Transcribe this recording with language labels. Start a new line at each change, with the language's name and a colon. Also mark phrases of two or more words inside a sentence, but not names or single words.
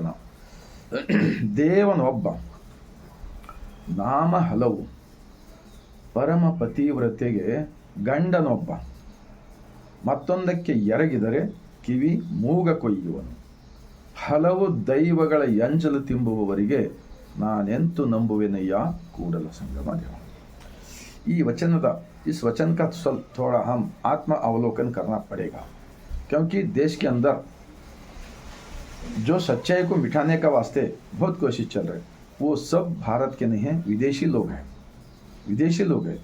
Kannada: ದೇವನೊಬ್ಬ, ನಾಮ ಹಲವು, ಪರಮ ಪತಿವ್ರತೆಗೆ ಗಂಡನೊಬ್ಬ, ಮತ್ತೊಂದಕ್ಕೆ ಎರಗಿದರೆ ಕಿವಿ ಮೂಗ ಕೊಯ್ಯುವನು, ಹಲವು ದೈವಗಳ ಎಂಜಲು ತಿಂಬುವವರಿಗೆ ನಾನೆಂತು ನಂಬುವೆನಯ್ಯ ಕೂಡಲ संगम देव.
Hindi: ಈ वचन इस वचन का थोड़ा हम आत्म अवलोकन करना पड़ेगा, क्योंकि देश के अंदर जो सच्चाई को मिटाने का वास्ते बहुत कोशिश चल रही है, वो सब भारत के नहीं हैं, विदेशी लोग हैं.